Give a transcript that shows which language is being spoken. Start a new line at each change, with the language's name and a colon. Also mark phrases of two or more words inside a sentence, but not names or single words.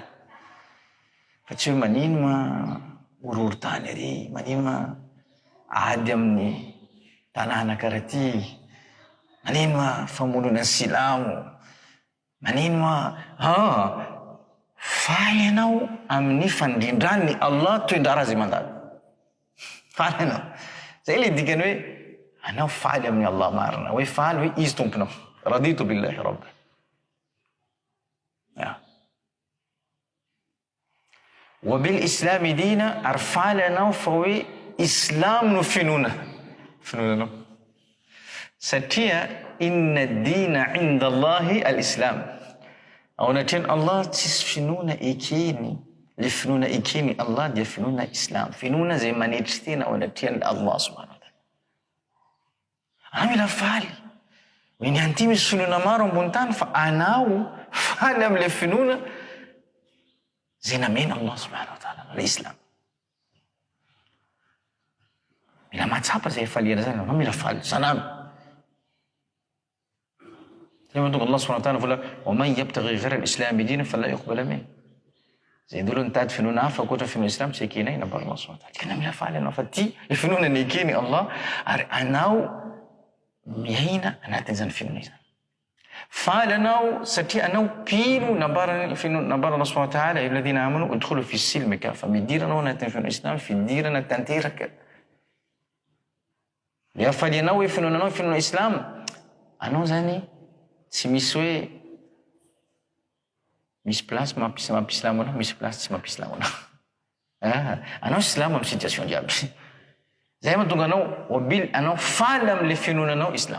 Malagasy: Fa tsy hoe manino ma orohoro-tany ary, manino ma ady amin'ny tanàna karaty, manino ma famonona silamo, manino ma faly anao amin'ny fandrindrany Allah toendrara azy mandana. Faly anao. Zay le dikany hoe anao faly amin'ny Allah marina, hoe faly hoe izy tomponao.
Arabic: رضيت بالله ربا وبالإسلام دينا,
Malagasy: ary faly anao fa hoe islam no finonanao.
Arabic: Satria إن الدين عند الله الإسلام.
Malagasy: Ao anatrany Allah tsisy finoana ekeny. Le finoana ekeny Allah dia finoana islam. Finoana zay manetry tena ao anatrany
Arabic: الله سبحانه وتعالى.
Malagasy: Anao mila faly. Hoe ny anty misy finoana maro ambony tany, fa anao faly am'le finoana zay namena
Arabic: الله سبحانه وتعالى,
Malagasy: le islam. Mila matsapa zay faliana zany, anao mila faly sanamy. Zay mahatonga
Arabic: الله سبحانه وتعالى vola ومن يبتغ غير الإسلام دينا فلن يقبل منه.
Malagasy: Zay ndolo nitady finoana hafa ankoatra finoana islam tsy ekena ina bar
Arabic: الله سبحانه وتعالى.
Malagasy: Kana mila faly anao fa ty le finoana ny ekeny Allah, ary anao miaina anatin'izany finoana izany. Faly anao satria anao pino nambarana
Arabic: الله سبحانه وتعالى الذين آمنوا ادخلوا في السلم كافة,
Malagasy: midiranao anatin'ny finoana islam, fidirana tanteraka. Le afaly anao hoe finoananao finoana islam, anao zany tsy misy hoe misy place mampisilamo anao, misy place tsy mampisilamo anao. Anao silamo amin'ny situation jiaby. Zay mahatonga anao faly am'le finoananao islam.